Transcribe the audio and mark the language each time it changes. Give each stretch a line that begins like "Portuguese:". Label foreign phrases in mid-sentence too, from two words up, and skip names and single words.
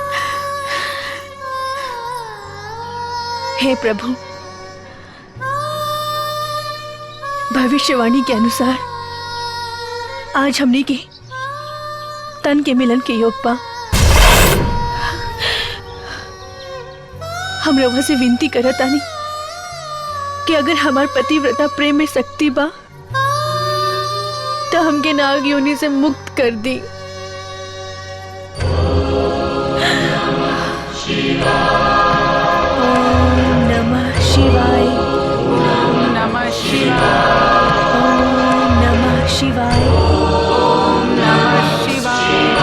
Bhojpuri: हे प्रभु, भविष्यवाणी के अनुसार आज हमने के तन के मिलन के योग बा। हम रवा से विनती करत आनी कि अगर हमार पतिव्रता प्रेम में शक्ति बा तो हमके नाग योनि से मुक्त कर दी।
Sanskrit: ओम नमः शिवाय। ओम नमः शिवाय। ओम नमः शिवाय। ओम नमः शिवाय।